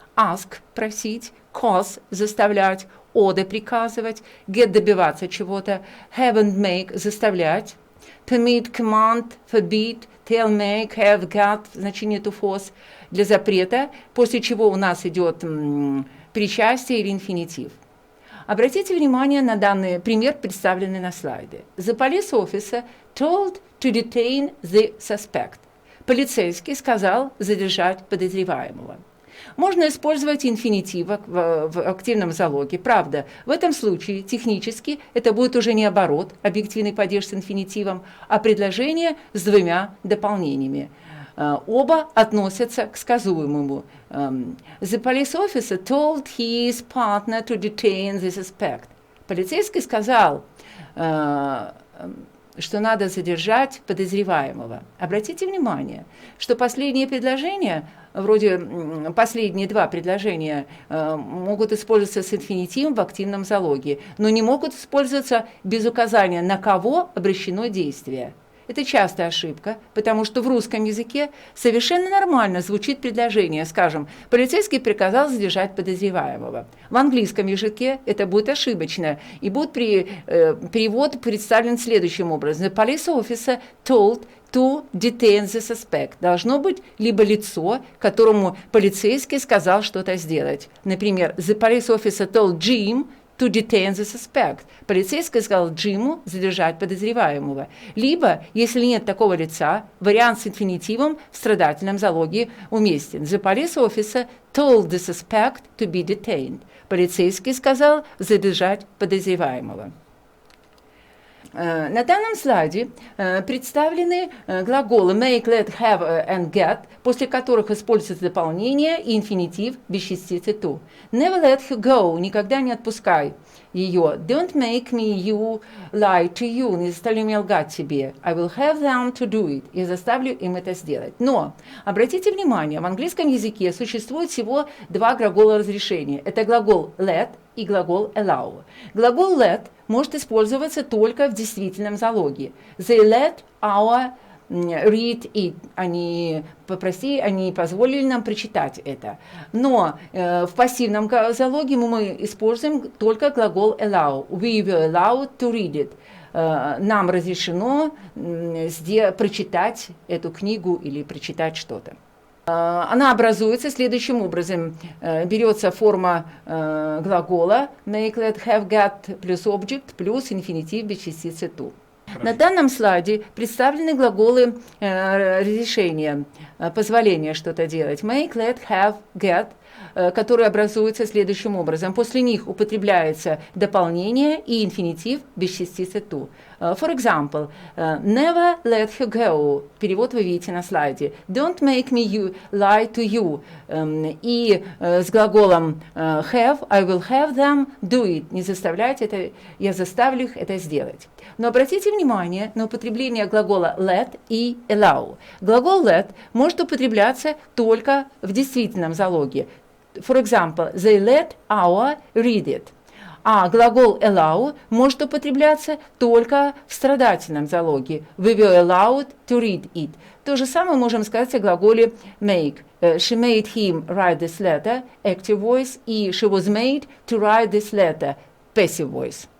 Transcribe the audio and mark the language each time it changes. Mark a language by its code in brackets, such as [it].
[ru] Ask – просить, cause – заставлять, order – приказывать, get – добиваться чего-то, have and make – заставлять, permit, command, forbid, tell, make, have, got, значение to force для запрета, после чего у нас идет причастие или инфинитив. Обратите внимание на данный пример, представленный на слайде. [en] The police officer told to detain the suspect. [ru] Полицейский сказал задержать подозреваемого. Можно использовать инфинитив в активном залоге. Правда, в этом случае технически это будет уже не оборот, объективный падеж с инфинитивом, а предложение с двумя дополнениями. Оба относятся к сказуемому. [en] The police officer told his partner to detain the suspect. [ru] Полицейский сказал, что надо задержать подозреваемого. Обратите внимание, что последние предложения, вроде последние два предложения, могут использоваться с инфинитивом в активном залоге, но не могут использоваться без указания, на кого обращено действие. Это частая ошибка, потому что в русском языке совершенно нормально звучит предложение, скажем, полицейский приказал задержать подозреваемого. В английском языке это будет ошибочно, и будет перевод представлен следующим образом. [en] The police officer told to detain the suspect. [ru] Должно быть либо лицо, которому полицейский сказал что-то сделать. [en] Например, the police officer told Jim to detain the suspect. [ru] Полицейский сказал Джиму задержать подозреваемого. Либо, если нет такого лица, вариант с инфинитивом в страдательном залоге уместен. [en] The police officer told the suspect to be detained. [ru] Полицейский сказал задержать подозреваемого. На данном слайде представлены глаголы make, let, have and get, после которых используется дополнение и инфинитив без частицы to. [en] Never let her go, [ru] никогда не отпускай ее. [en] Don't make me you lie to you, [ru] не заставляй меня лгать тебе. [en] I will have them to do it, [ru] я заставлю им это сделать. Но обратите внимание, в английском языке существует всего два глагола разрешения. Это глагол let и глагол allow. Глагол let может использоваться только в действительном залоге. [en] They let our read it. [ru] Они позволили нам прочитать это. Но в пассивном залоге мы используем только глагол allow. [en] We were allowed to read it. [ru] Нам разрешено прочитать эту книгу или прочитать что-то. Она образуется следующим образом. Берется форма глагола make, let, have, get плюс object плюс инфинитив без частицы to. На данном слайде представлены глаголы разрешения, позволения что-то делать. Make, let, have, get, которые образуются следующим образом. После них употребляется дополнение и инфинитив без частицы to. [en] For example, never let her go. [ru] Перевод вы видите на слайде. [en] Don't make me lie to you. [ru] И с глаголом [en] have, I will have them do it. [ru] Не заставлять это, я заставлю их это сделать. Но обратите внимание на употребление глагола let и allow. Глагол let может употребляться только в действительном залоге. [en] For example, they let our read it. [ru] А глагол allow может употребляться только в страдательном залоге. [en] We were allowed to read it. [ru] То же самое можем сказать о глаголе make. [en] She made him write this letter, active voice, и she was made to write this letter, passive voice.